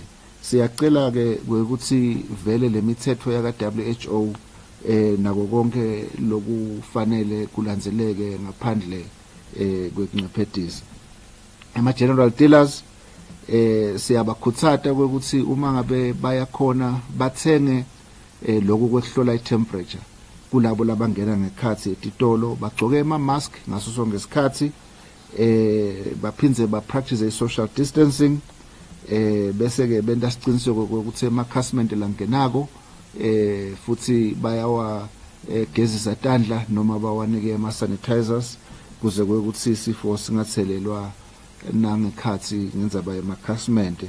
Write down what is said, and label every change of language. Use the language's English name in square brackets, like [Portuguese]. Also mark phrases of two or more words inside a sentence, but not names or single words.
[Swati] Siyacela ke ukuthi vele lemithetho yaka WHO nako konke lokufanele kulandzeleke ngaphandle kwekuncephedisa. Ama [English] general dealers [Swati] siyabakhuthata ukuthi uma ngabe bayakhona bathenge lokho kwehlola i-temperature kulabo labangena ngekhathi etitolo bagcoke ama mask ngaso sonke isikhathi baphinze practice i- [English] social distancing [Swati] bese ke benda siciniseko ukuthi emakhasmente langenako futhi bayawa gezisa tandla noma bawanike ama sanitizers kuze ukuthi isifo singathelelwa nangekhathi ngenzaba yamakhasimende.